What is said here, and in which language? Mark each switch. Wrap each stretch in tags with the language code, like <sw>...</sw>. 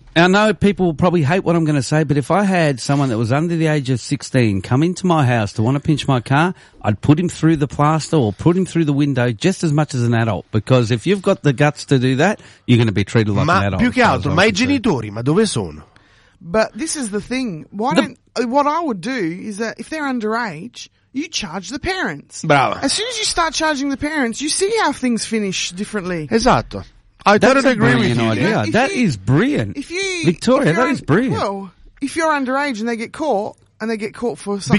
<en>I know people will probably hate what I'm going to say, but if I had someone that was under the age of 16 come into my house to want to pinch my car, I'd put him through the plaster or put him through the window just as much as an adult, because if you've got the guts to do that, you're going to be treated like</en> <it>ma</it> <en>an adult.</en> <it>Più che altro, ma I genitori, ma dove sono?</it> <en>But this is the thing. What I would do is that if they're underage, you charge the parents.</en> <it>Bravo.</it> <en>As soon as you start charging the parents, you see how things finish differently. Exactly. I totally agree with you. Idea. That is brilliant. Victoria, that is brilliant. Well, if you're underage and they get caught, for something</en>